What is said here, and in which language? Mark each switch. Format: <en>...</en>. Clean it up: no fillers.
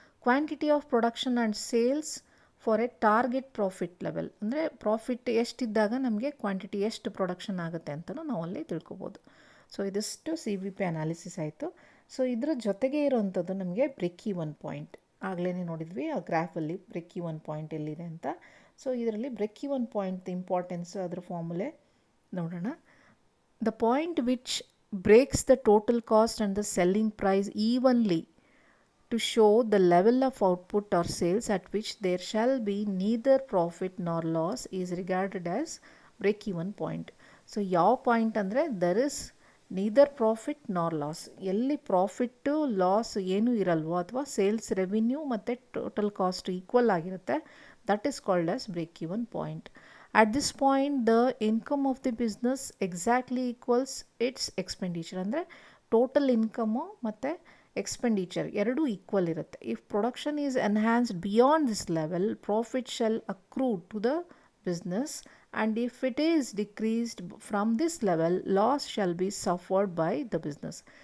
<en>quantity of production and sales for a target profit level,</en> <kn>ಅಂದರೆ profit ಎಷ್ಟಿದ್ದಾಗ ನಮಗೆ quantity ಎಷ್ಟು production ಆಗುತ್ತೆ ಅಂತಲೂ ನಾವು ಅಲ್ಲಿ ತಿಳ್ಕೊಬೋದು. ಸೊ ಇದಿಷ್ಟು ಸಿ ವಿ ಪಿ ಅನಾಲಿಸಿಸ್ ಆಯಿತು. ಸೊ ಇದರ ಜೊತೆಗೆ ಇರೋವಂಥದ್ದು ನಮಗೆ ಬ್ರೇಕ್ ಈವನ್ ಪಾಯಿಂಟ್. ಆಗಲೇ ನೋಡಿದ್ವಿ ಆ ಗ್ರಾಫಲ್ಲಿ ಬ್ರೇಕ್ ಈವನ್ ಪಾಯಿಂಟ್ ಎಲ್ಲಿದೆ ಅಂತ. ಸೊ ಇದರಲ್ಲಿ ಬ್ರೇಕ್ ಈವನ್ ಪಾಯಿಂಟ್ ಇಂಪಾರ್ಟೆನ್ಸ್ ಅದರ ಫಾರ್ಮುಲೆ ನೋಡೋಣ.</kn> <en>The point which breaks the total cost and the selling price evenly to show the level of output or sales at which there shall be neither profit nor loss is regarded as break-even point. So</en> <kn>ಯಾವ point ಅಂದರೆ</kn> <en>there is neither profit nor loss.</en> <kn>ಎಲ್ಲಿ profit loss ಏನೂ ಇರಲ್ವೋ ಅಥವಾ sales revenue ಮತ್ತು total cost equal ಆಗಿರುತ್ತೆ,</kn> <en>that is called as break-even point. At this point the income of the business exactly equals its expenditure.</en> <kn>ಅಂದರೆ total income ಮತ್ತು expenditure ಎರಡೂ equal ಇರುತ್ತೆ.</kn> <en>If production is enhanced beyond this level profit shall accrue to the business and if it is decreased from this level loss shall be suffered by the business.</en>